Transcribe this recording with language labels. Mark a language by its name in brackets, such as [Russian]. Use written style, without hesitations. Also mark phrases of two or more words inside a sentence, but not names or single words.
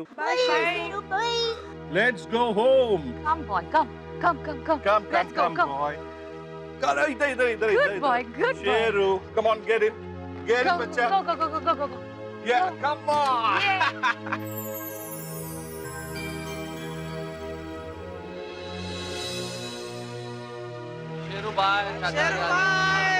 [English] Bye, Sheru, bye. Let's go home. Come boy, come. Let's go, come. boy. Come, इधर. Good boy, good boy. Sheru, come on, get in. Get in, Go, बच्चा. go. Yeah, come on. शेरू बाय शेरू बाय।